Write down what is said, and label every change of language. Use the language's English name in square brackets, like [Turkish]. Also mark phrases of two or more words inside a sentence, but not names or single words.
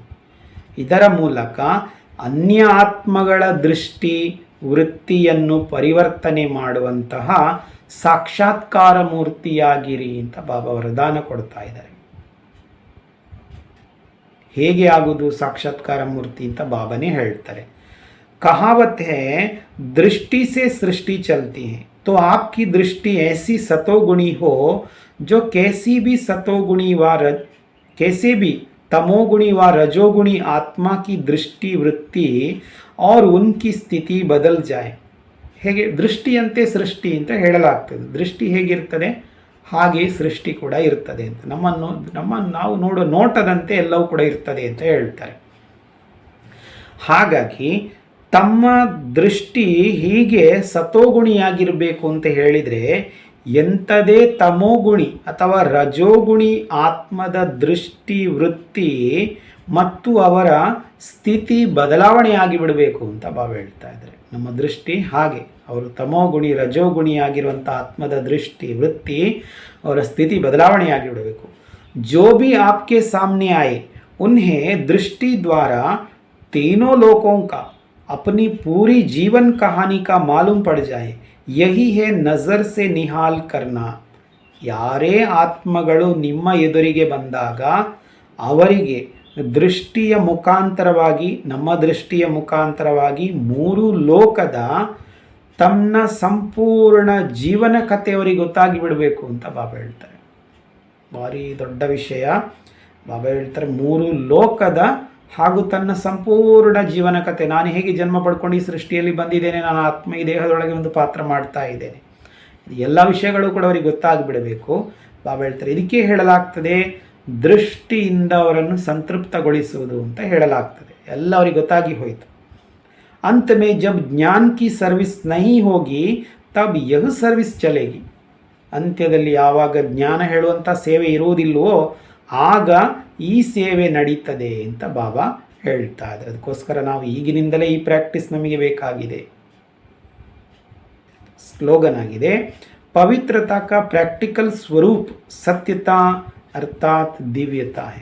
[Kannada] ಇದರ ಮೂಲಕ ಅನ್ಯ ಆತ್ಮಗಳ ದೃಷ್ಟಿ ವೃತ್ತಿಯನ್ನು ಪರಿವರ್ತನೆ ಮಾಡುವಂತಹ ಸಾಕ್ಷಾತ್ಕಾರ ಮೂರ್ತಿಯಾಗಿರಿ ಅಂತ ಬಾಬಾ ವರದಾನ ಕೊಡ್ತಾ ಇದ್ದಾರೆ. ಹೇಗೆ ಆಗುವುದು ಸಾಕ್ಷಾತ್ಕಾರ ಮೂರ್ತಿ ಅಂತ ಬಾಬಾನೇ ಹೇಳ್ತಾರೆ. [Hindi] कहावत है दृष्टि से सृष्टि चलती है, तो आपकी दृष्टि ऐसी सतोगुणी हो जो कैसी भी तमोगुणी व रजोगुणी आत्मा की दृष्टि वृत्ति और उनकी स्थिति बदल जाए. [Kannada] ಹೇಗೆ ದೃಷ್ಟಿಯಂತೆ ಸೃಷ್ಟಿ ಅಂತ ಹೇಳಲಾಗ್ತದೆ. ದೃಷ್ಟಿ ಹೇಗಿರ್ತದೆ ಹಾಗೆ ಸೃಷ್ಟಿ ಕೂಡ ಇರ್ತದೆ ಅಂತ, ನಾವು ನೋಡೋ ನೋಟದಂತೆ ಎಲ್ಲವೂ ಕೂಡ ಇರ್ತದೆ ಅಂತ ಹೇಳ್ತಾರೆ. ಹಾಗಾಗಿ ತಮ್ಮ ದೃಷ್ಟಿ ಹೀಗೆ ಸತೋಗುಣಿಯಾಗಿರಬೇಕು ಅಂತ ಹೇಳಿದರೆ ಎಂಥದೇ ತಮೋಗುಣಿ ಅಥವಾ ರಜೋಗುಣಿ ಆತ್ಮದ ದೃಷ್ಟಿ ವೃತ್ತಿ ಮತ್ತು ಅವರ ಸ್ಥಿತಿ ಬದಲಾವಣೆ ಆಗಿಬಿಡಬೇಕು ಅಂತ ಬಾಬಾ ಹೇಳ್ತಾ ಇದ್ದಾರೆ. ನಮ್ಮ ದೃಷ್ಟಿ ಹಾಗೆ, ಅವರು ತಮೋಗುಣಿ ರಜೋಗುಣಿ ಆಗಿರುವಂಥ ಆತ್ಮದ ದೃಷ್ಟಿ ವೃತ್ತಿ ಅವರ ಸ್ಥಿತಿ ಬದಲಾವಣೆ ಆಗಿಬಿಡಬೇಕು. [Hindi] ಜೋ भी आपके सामने आए उन्हें दृष्टि द्वारा तीनों लोकों का अपनी पूरी जीवन कहानी का मालूम पड़ जाए. यही है नज़र से निहाल करना. [Kannada] ಯಾರೇ ಆತ್ಮಗಳು ನಿಮ್ಮ ಎದುರಿಗೆ ಬಂದಾಗ ಅವರಿಗೆ ದೃಷ್ಟಿಯ ಮುಖಾಂತರವಾಗಿ, ನಮ್ಮ ದೃಷ್ಟಿಯ ಮುಖಾಂತರವಾಗಿ ಮೂರು ಲೋಕದ ತನ್ನ ಸಂಪೂರ್ಣ ಜೀವನ ಕಥೆ ಅವರಿಗೆ ಗೊತ್ತಾಗಿ ಬಿಡಬೇಕು ಅಂತ ಬಾಬಾ ಹೇಳ್ತಾರೆ. ಭಾರಿ ದೊಡ್ಡ ವಿಷಯ. ಬಾಬಾ ಹೇಳ್ತಾರೆ ಮೂರು ಲೋಕದ ಹಾಗೂ ತನ್ನ ಸಂಪೂರ್ಣ ಜೀವನ ಕಥೆ, ನಾನು ಹೇಗೆ ಜನ್ಮ ಪಡ್ಕೊಂಡು ಈ ಸೃಷ್ಟಿಯಲ್ಲಿ ಬಂದಿದ್ದೇನೆ, ನಾನು ಆತ್ಮ ಈ ದೇಹದೊಳಗೆ ಒಂದು ಪಾತ್ರ ಮಾಡ್ತಾ ಇದ್ದೇನೆ, ಎಲ್ಲ ವಿಷಯಗಳು ಕೂಡ ಅವರಿಗೆ ಗೊತ್ತಾಗ್ಬಿಡಬೇಕು. ಬಾಬಾ ಹೇಳ್ತಾರೆ ಇದಕ್ಕೆ ಹೇಳಲಾಗ್ತದೆ ದೃಷ್ಟಿಯಿಂದ ಅವರನ್ನು ಸಂತೃಪ್ತಗೊಳಿಸುವುದು ಅಂತ ಹೇಳಲಾಗ್ತದೆ. ಎಲ್ಲ ಅವರಿಗೆ ಗೊತ್ತಾಗಿ ಹೋಯಿತು. [Hindi] अंत में जब ज्ञान की सर्विस नहीं होगी तब यह सर्विस चलेगी. [Kannada] ಅಂತ್ಯದಲ್ಲಿ ಯಾವಾಗ ಜ್ಞಾನ ಹೇಳುವಂಥ ಸೇವೆ ಇರುವುದಿಲ್ಲವೋ ಆಗ ಈ ಸೇವೆ ನಡೀತದೆ ಅಂತ ಬಾಬಾ ಹೇಳ್ತಾ ಇದ್ದಾರೆ. ಅದಕ್ಕೋಸ್ಕರ ನಾವು ಈಗಿನಿಂದಲೇ ಈ ಪ್ರಾಕ್ಟೀಸ್ ನಮಗೆ ಬೇಕಾಗಿದೆ. ಸ್ಲೋಗನ್ ಆಗಿದೆ, [Hindi] पवित्रता का प्रैक्टिकल स्वरूप सत्यता अर्थात् दिव्यता है.